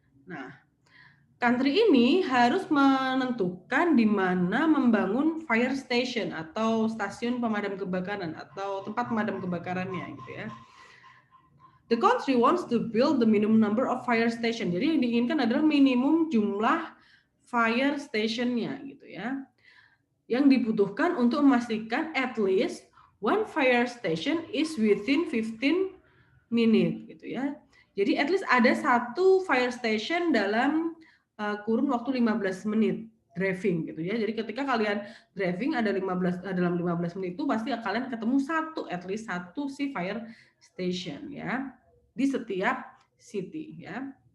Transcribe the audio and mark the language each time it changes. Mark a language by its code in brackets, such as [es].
[id] Nah, country ini harus menentukan di mana membangun fire station atau stasiun pemadam kebakaran atau tempat pemadam kebakarannya gitu ya. [en] The country wants to build the minimum number of fire station. [id] Jadi yang diinginkan adalah minimum jumlah fire stationnya gitu ya. Yang dibutuhkan untuk memastikan [en] at least one fire station is within 15 minutes [id] gitu ya. Jadi [en] at least [id] ada satu fire station dalam kurun waktu 15 menit driving gitu ya. Jadi ketika kalian driving ada 15 dalam 15 menit itu pasti kalian ketemu satu at least satu si fire station ya di setiap city ya.